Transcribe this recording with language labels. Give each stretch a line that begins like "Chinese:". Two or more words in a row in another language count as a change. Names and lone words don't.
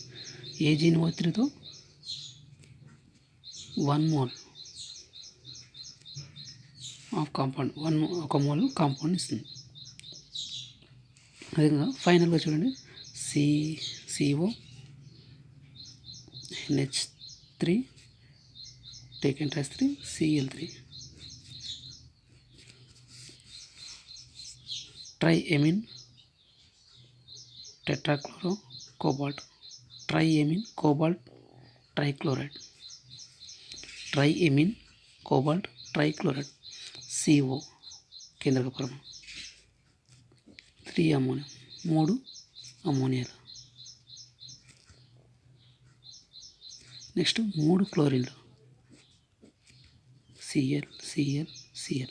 English: AgNO3తో 1 mole of compound, 1 mole compound ఇస్తుంది.
Telugu: అదేవిధంగా ఫైనల్గా చూడండి
English: CO NH3 taken as 3 Cl3 triamine tetrachloro cobalt, triamine cobalt trichloride, triamine cobalt trichloride,
Telugu: CO కేంద్రక పరమాణు, 3 అమ్మోనియా, 3 అమ్మోనియాలు. నెక్స్ట్ 3 క్లోరిన్లు, Cl.